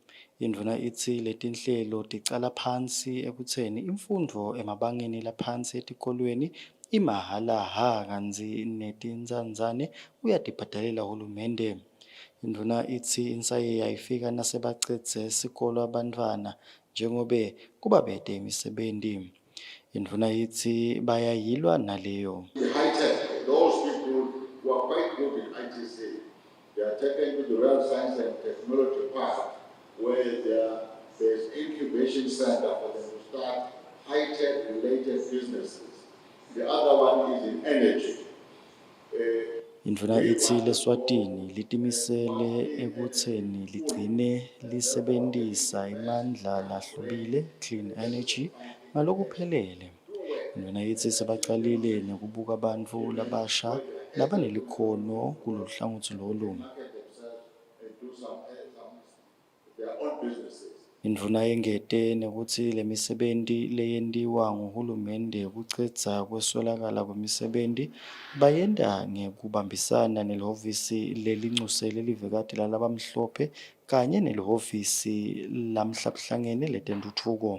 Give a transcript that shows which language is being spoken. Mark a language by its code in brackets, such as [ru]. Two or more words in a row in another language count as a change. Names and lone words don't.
[ss] Indvuna ithi letinhlelo ticala phansi ekutseni imfundvo emabangeni laphansi etikolweni imahhala kantsi netinzandzane uyatibhadalela hulumende. Indvuna ithi insaye yayifika nasebacedze sikolo abantfwana njengobe kubabete imisebenti. Indvuna ithi bayayilwa naleyo. [en] High-tech, those people who are quite good in ITC, they are taken to the Real Science and Technology Park, where there's incubation center for them to start high-tech related businesses. The other one is in energy. [ss] Indvuna ithi leSwatini litimisele ekutseni ligcine lisebentisa imandla lahlubile, [en] clean energy, [ss] ngalokuphelele. Indvuna ithi sebacalile nekubuka bantfu labasha labanelikhono kuloluhlangothi lolu. [en] Their own businesses. [ss] Indvuna yengete nekuthi lemisebenzi leyentiwa nguhulumende kucedza kweswelakala kwemisebenzi bayenta ngekubambisana nelihhovisi lelinxuse lelivekati lalabamhlophe kanye nelihhovisi lamhlabuhlangene letentutfuko.